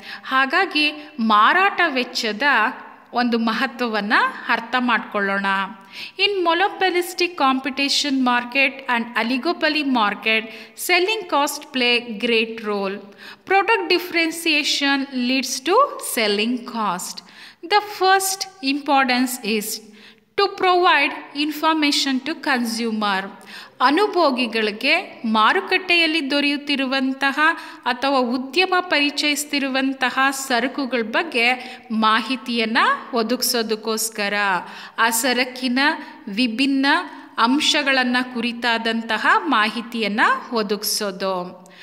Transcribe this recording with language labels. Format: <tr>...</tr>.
<kn>ಹಾಗಾಗಿ ಮಾರಾಟ ವೆಚ್ಚದ ಒಂದು ಮಹತ್ವವನ್ನು ಅರ್ಥ ಮಾಡಿಕೊಳ್ಳೋಣ.</kn> <en>In monopolistic competition market and oligopoly market, selling cost play great role. Product differentiation leads to selling cost. The first importance is to provide information to consumer.</en> <kn>ಅನುಭೋಗಿಗಳಿಗೆ ಮಾರುಕಟ್ಟೆಯಲ್ಲಿ ದೊರೆಯುತ್ತಿರುವಂತಹ ಅಥವಾ ಉದ್ಯಮ ಪರಿಚಯಿಸ್ತಿರುವಂತಹ ಸರಕುಗಳ ಬಗ್ಗೆ ಮಾಹಿತಿಯನ್ನು ಒದಗಿಸೋದಕ್ಕೋಸ್ಕರ ಆ ಸರಕಿನ ವಿಭಿನ್ನ ಅಂಶಗಳನ್ನು ಕುರಿತಾದಂತಹ ಮಾಹಿತಿಯನ್ನು ಒದಗಿಸೋದು.</kn>